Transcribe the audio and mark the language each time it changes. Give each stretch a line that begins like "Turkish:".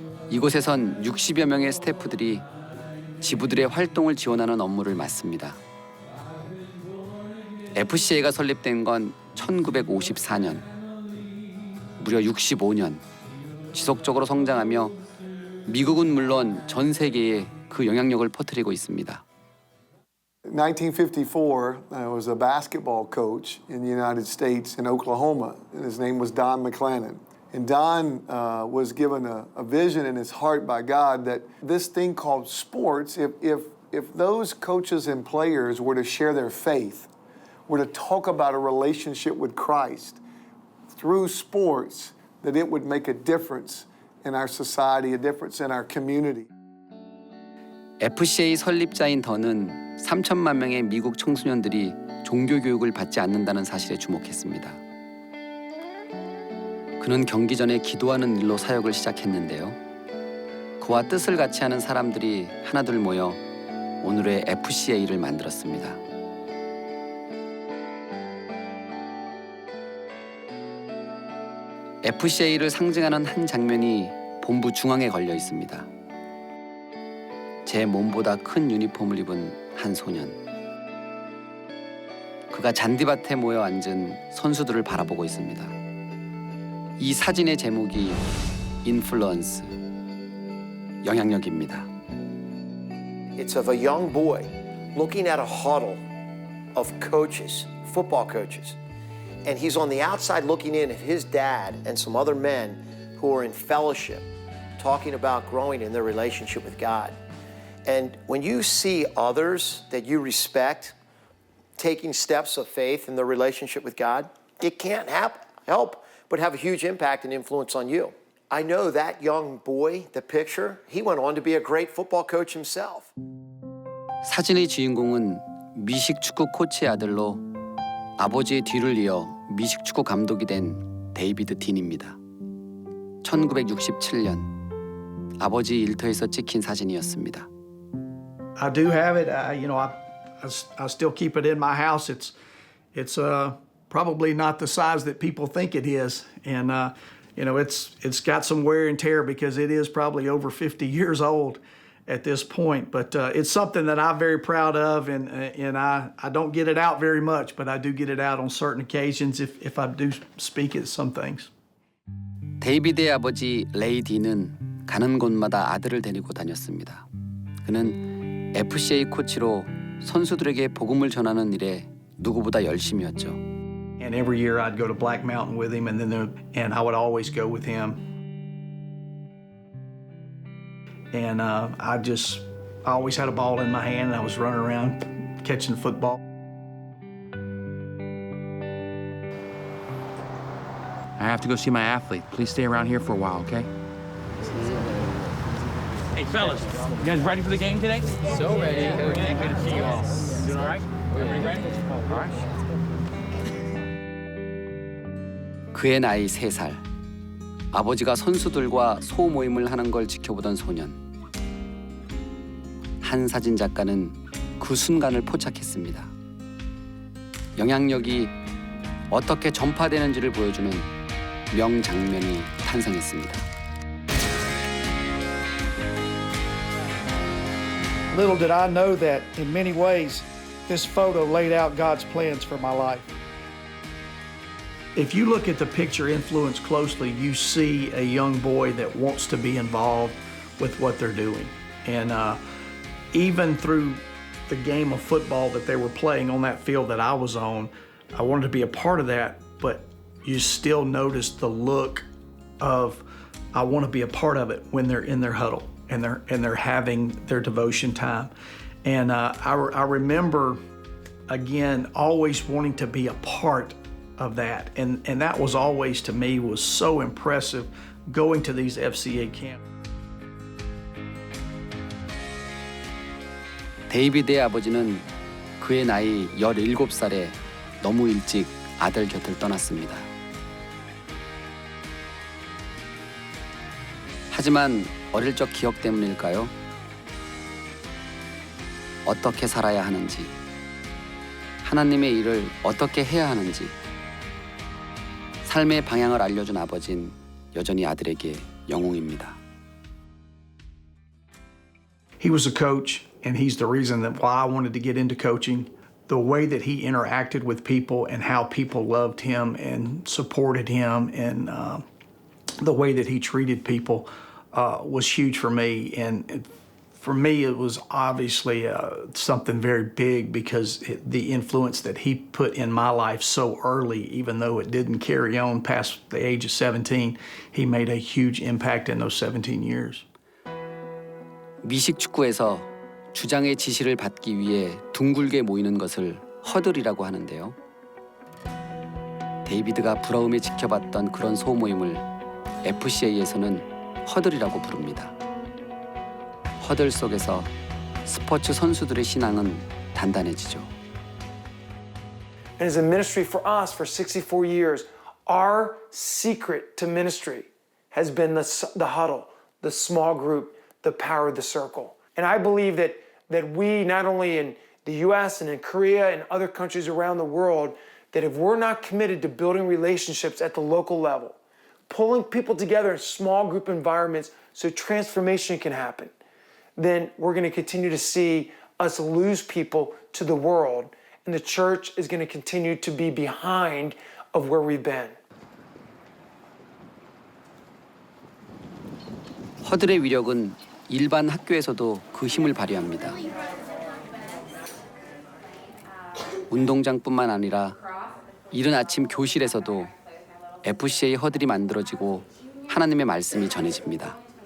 Korean: 이곳에선 60여 명의 스태프들이 지부들의 활동을 지원하는 업무를 맡습니다. FCA가 설립된 건 1954년. 무려 65년 지속적으로 성장하며 미국은 물론 전 세계에 그 영향력을 퍼뜨리고 있습니다.
English: 1954, I was a basketball coach in the United States in Oklahoma, and his name was Don McClannon. And Don was given a vision in his heart by God that this thing called sports, if if those coaches and players were to share their faith, were to talk about a relationship with Christ through sports, that it would make a difference in our society, a difference in our community.
Korean: FCA 설립자인 던은 3천만 명의 미국 청소년들이 종교 교육을 받지 않는다는 사실에 주목했습니다. 그는 경기 전에 기도하는 일로 사역을 시작했는데요. 그와 뜻을 같이 하는 사람들이 하나둘 모여 오늘의 FCA를 만들었습니다. FCA를 상징하는 한 장면이 본부 중앙에 걸려 있습니다. 제 몸보다 큰 유니폼을 입은 한 소년. 그가 잔디밭에 모여 앉은 선수들을 바라보고 있습니다. 이 사진의 제목이 인플루언스, 영향력입니다.
English: It's of a young boy looking at a huddle of coaches, football coaches. And he's on the outside looking in at his dad and some other men who are in fellowship, talking about growing in their relationship with God. And when you see others that you respect taking steps of faith in their relationship with God, it can't help but have a huge impact and influence on you. I know that young boy, the picture, he went on to be a great football coach himself.
Korean: 사진의 주인공은 미식 축구 코치의 아들로 아버지의 뒤를 이어 미식 축구 감독이 된 데이비드 딘입니다. 1967년 아버지 일터에서 찍힌 사진이었습니다.
English: I do have it. I still keep it in my house. It's probably not the size that people think it is, and it's got some wear and tear because it is probably over 50 years old at this point. But it's something that I'm very proud of, and I don't get it out very much, but I do get it out on certain occasions if I do speak at some things.
Korean: 데이비드의 아버지 레이 딘은 가는 곳마다 아들을 데리고 다녔습니다. 그는 FCA 코치로 선수들에게 복음을 전하는 일에 누구보다 열심이었죠.
English: And every year I'd go to Black Mountain with him, and I would always go with him. And I always had a ball in my hand, and I was running around catching the football. I have to go see my athlete. Please stay around here for a while, okay? Hey, fellas, you guys ready for the game today? So ready. Good to see you all. Doing all right? Everybody ready? All right.
Korean: 그의 나이 3살. 아버지가 선수들과 소모임을 하는 걸 지켜보던 소년. 한 사진 작가는 그 순간을 포착했습니다. 영향력이 어떻게 전파되는지를 보여주는 명장면이 탄생했습니다.
English: Little did I know that in many ways this photo laid out God's plans for my life. If you look at the picture influence closely, you see a young boy that wants to be involved with what they're doing. And even through the game of football that they were playing on that field that I was on, I wanted to be a part of that, but you still notice the look of, I want to be a part of it when they're in their huddle and they're having their devotion time. And I remember, again, always wanting to be a part of that. And that was always, to me, was so impressive going to these FCA camps.
Korean: 데이비드의 아버지는 그의 나이 17살에 너무 일찍 아들 곁을 떠났습니다. 하지만 어릴 적 기억 때문일까요? 어떻게 살아야 하는지, 하나님의 일을 어떻게 해야 하는지, 삶의 방향을 알려준 아버지는 여전히 아들에게 영웅입니다.
English: He was a coach, and he's the reason that why I wanted to get into coaching. The way that he interacted with people and how people loved him and supported him, and the way that he treated people was huge for me. And for me, it was obviously something very big because the influence that he put in my life so early, even though it didn't carry on past the age of 17, he made a huge impact in those 17 years.
Korean: 미식 축구에서 주장의 지시를 받기 위해 둥글게 모이는 것을 허들이라고 하는데요. 데이비드가 부러움에 지켜봤던 그런 소모임을 FCA에서는 허들이라고 부릅니다. 허들 속에서 스포츠 선수들의 신앙은 단단해지죠.
English: And as a ministry for us for 64 years, our secret to ministry has been the huddle, the small group, the power of the circle. And I believe that we, not only in the US and in Korea and other countries around the world, that if we're not committed to building relationships at the local level, pulling people together in small group environments so transformation can happen, then we're going to continue to see us lose people to the world, and the church is going to continue to be behind of where we've been.
Korean: 허들의 위력은 일반 학교에서도 그 힘을 발휘합니다. 운동장뿐만 아니라 이른 아침 교실에서도 FCA 허들이 만들어지고 하나님의 말씀이 전해집니다.